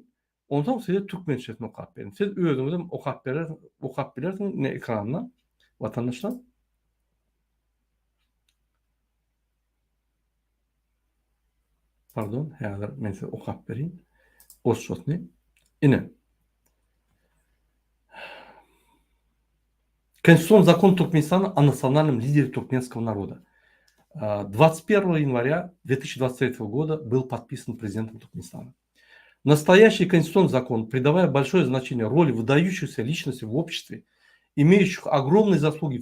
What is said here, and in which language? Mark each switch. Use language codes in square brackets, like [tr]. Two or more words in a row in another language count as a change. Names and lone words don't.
[tk] Ondan soň size türkmençesini okap berin. Siz özüňiz okap bilersiňiz ne ekrandan vatandaşlar. Pardon, häzir men size okap bereyim. Orçatny. Ine. [ru] Конституционный закон Туркменистана о национальном лидере туркменского народа. 21 января 2023 года был подписан президентом Туркменистана. Настоящий конституционный закон, придавая большое значение роли выдающихся личностей в обществе, имеющих огромные заслуги в